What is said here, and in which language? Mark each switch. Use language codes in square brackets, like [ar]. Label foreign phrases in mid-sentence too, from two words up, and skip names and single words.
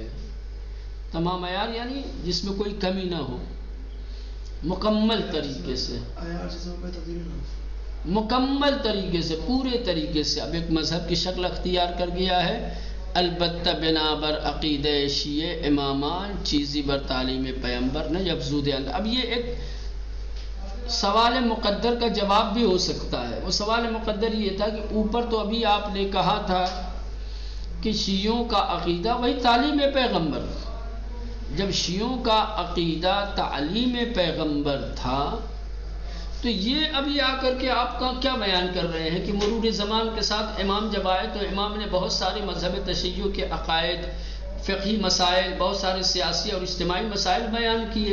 [ur] تمام عیار یعنی جس میں کوئی کمی نہ ہو، مکمل طریقے سے، مکمل طریقے سے، پورے طریقے سے اب ایک مذہب کی شکل اختیار کر گیا ہے. [fa] البتہ بنابر عقیدہ شیعہ امامان چیزی بر تعلیم پیغمبر نہ افزود اندر. [ur] اب یہ ایک سوال مقدر کا جواب بھی ہو سکتا ہے. وہ سوال مقدر یہ تھا کہ اوپر تو ابھی آپ نے کہا تھا کہ شیعوں کا عقیدہ وہی تعلیم پیغمبر، جب شیعوں کا عقیدہ تعلیم پیغمبر تھا تو یہ ابھی آ کر کے آپ کا کیا بیان کر رہے ہیں کہ مرور زمان کے ساتھ امام جب آئے تو امام نے بہت سارے مذہب تشیع کے عقائد، فقہی مسائل، بہت سارے سیاسی اور اجتماعی مسائل بیان کیے.